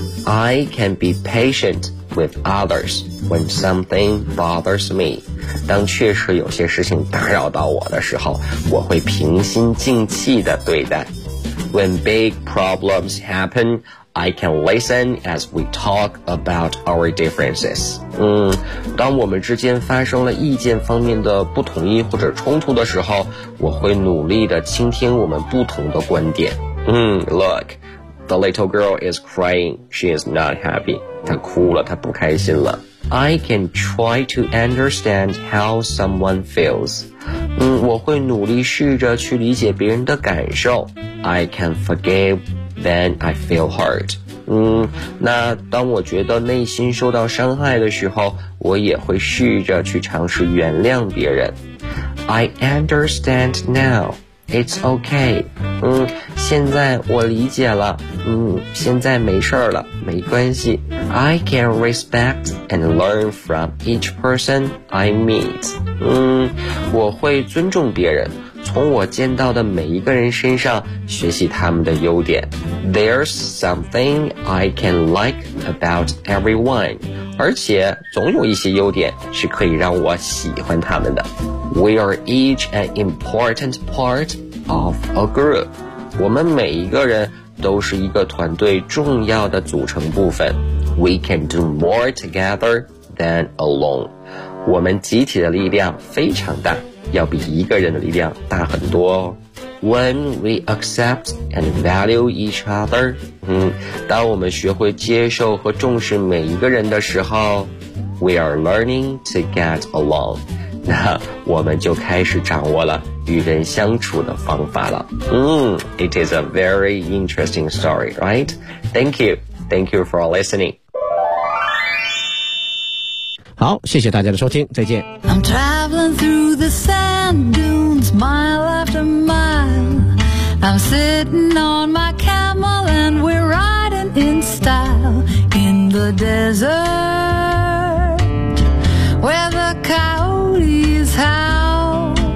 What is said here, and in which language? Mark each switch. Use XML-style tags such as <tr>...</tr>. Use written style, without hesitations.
<en>I can be patient with others when something bothers me.</en> <zh>当确实有些事情打扰到我的时候，我会平心静气地对待。</zh> <en>When big problems happen, I can listen as we talk about our differences.</en> <zh>当我们之间发生了意见方面的不统一或者冲突的时候，我会努力地倾听我们不同的观点。</zh> <en>Look, the little girl is crying. She is not happy.</en> <zh>她哭了，她不开心了。</zh> <en>I can try to understand how someone feels.</en> <zh>我会努力试着去理解别人的感受。</zh> <en>I can forgive, then I feel hurt.</en> <zh>那当我觉得内心受到伤害的时候，我也会试着去尝试原谅别人。</zh> <en>I understand now. It's okay.</en> <zh>现在我理解了。现在没事了，没关系。</zh> <en>I can respect and learn from each person I meet.</en> <zh>我会尊重别人，从我见到的每一个人身上学习他们的优点。</zh> <en>There's something I can like about everyone.</en> <zh>而且总有一些优点是可以让我喜欢他们的。</zh> <en>We are each an important part of a group.</en> <zh>我们每一个人都是一个团队重要的组成部分。</zh> <en>We can do more together than alone.</en> <zh>我们集体的力量非常大。要比一个人的力量大很多哦。</zh> <en>When we accept and value each other,</en> <zh>当我们学会接受和重视每一个人的时候</zh> <en>,we are learning to get along.</en> <zh>那我们就开始掌握了与人相处的方法了。</zh> <en>It is a very interesting story, right? Thank you. Thank you for listening.</en> <zh>好，谢谢大家的收听，再见。</zh> <en>I'm traveling through the sand dunes, mile after mile. I'm sitting on my camel and we're riding in style in the desert where the coyotes howl.</en>